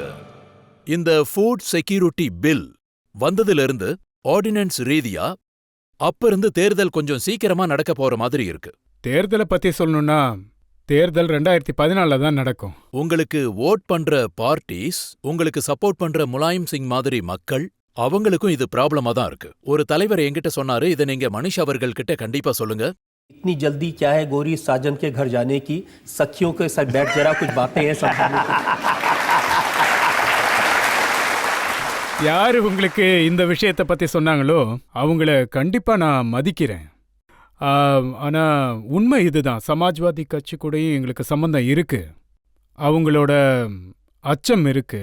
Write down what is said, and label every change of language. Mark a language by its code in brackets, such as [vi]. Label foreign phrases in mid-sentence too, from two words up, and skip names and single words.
[ta] இந்த [en] food security bill [ta] வந்ததிலிருந்து ஆர்டினன்ஸ் ரீதியா அப்ப இருந்து தேர்தல் கொஞ்சம் சீக்கிரமா நடக்க போற மாதிரி இருக்கு. தேர்தலை பத்தி சொல்லணும்னா, தேர்தல் 2014 தான் நடக்கும். உங்களுக்கு ஓட் பண்ற பார்ட்டிஸ், உங்களுக்கு சப்போர்ட் பண்ற முலாயம் சிங் மாதிரி மக்கள், அவங்களுக்கும் இது ப்ராப்ளமா தான் இருக்கு. ஒரு தலைவர் என்கிட்ட சொன்னாரு, இதை நீங்க மணிஷ் அவர்கள் கிட்ட கண்டிப்பா சொல்லுங்க. [hi] इतनी जल्दी क्या है गौरी साजन के घर जाने की? सखियों के साथ बैठ जरा कुछ बातें हैं समझाने को. [ta] யாரு உங்களுக்கு இந்த விஷயத்தை பத்தி சொன்னாங்களோ அவங்கள கண்டிப்பா நான் மதிக்கிறேன். ஆனா உண்மை இதுதான், சமாஜ்வாதி கட்சி கூடயும் எங்களுக்கு சம்பந்தம் இருக்கு. அவங்களோட அச்சம் இருக்கு.